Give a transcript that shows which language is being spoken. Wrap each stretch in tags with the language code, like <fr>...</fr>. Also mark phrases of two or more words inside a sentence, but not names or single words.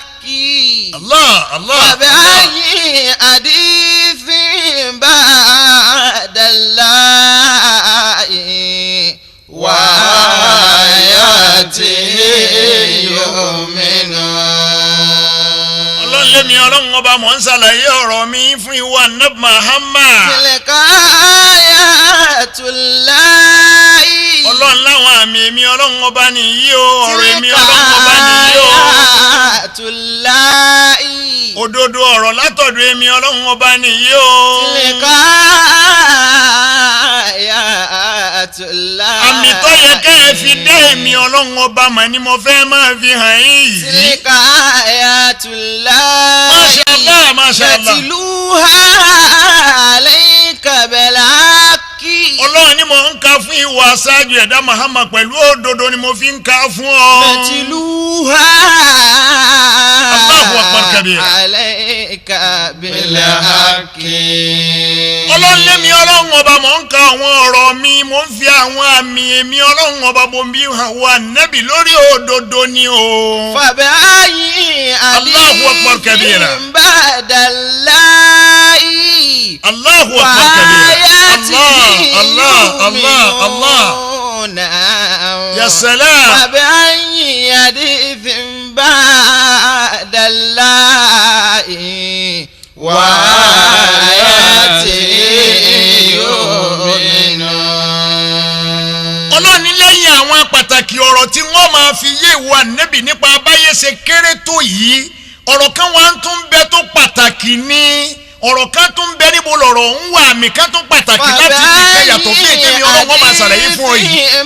<ar>الله الله. فبأي حديث بعد الله وآياته يؤمنون.</ar> <yo>Ọlọ́run lémi Ọlọ́run ọba mọ̀ ń ṣàlàyé ọ̀rọ̀ mi fún ìwà Ànábì Muhammad.</yo> <ar>تلك آيات الله.</ar> <yo>Ọlọ́run láwọn àmì èmi Ọlọ́run ọba nìyí o, ọ̀rọ̀ èmi Ọlọ́run ọba nìyí o.</yo> <ar>Ayatullahi.</ar> <yo>òdodo ọ̀rọ̀ látọ̀dọ̀ èmi Ọlọ́run ọba nìyí o.</yo> <ar>تلك آيات الله.</ar> <yo>àmì tó yẹ ká ẹ fi dé èmi Ọlọ́run ọba mà ni mo fẹ́ máa fi hàn yín yìí.</yo> <ar>تلك آيات الله. ما شاء الله، ما شاء الله. نتلوها عليك بالحق.</ar> <yo>Ọlọ́run ni mo ń ka fún ìwà aṣáájú ẹ̀dá Muhammad pẹ̀lú òdodo ni mo fi ń ka fún ọ.</yo> <ar>Natluha الله أكبر كبيرا. عليك بالحق.</ar> <yo>Ọlọ́run lémi Ọlọ́run ọba mò ń ka àwọn ọ̀rọ̀ mi, mò ń fi àwọn àmì èmi Ọlọ́run ọba mo bí hàn wá nẹ́bì lórí òdodo ni o.</yo> <ar>Fàbáyì الله أكبر كبيرا. Ba'dallahi. الله أكبر كبيرا. الله، الله، الله. يا سلام. فبأي حديث بعد الله وآياته يؤمنون.</ar> <yo>Ọlọ́run ní lẹ́yìn àwọn pàtàkì ọ̀rọ̀ tí wọ́n máa fi yé ìwà nẹ́bì nípa abáyé ṣe kéré tó yìí, ọ̀rọ̀ kan wà ń tún bẹ tó pàtàkì ní ọ̀rọ̀ kan tún bẹ níbo lọ̀rọ̀ ń wà àmì kan tún pàtàkì láti fi kẹ́ yàtọ̀ fún èké mi ọ̀rọ̀ wọn máa ṣàlàyé fún ọ yìí.</yo>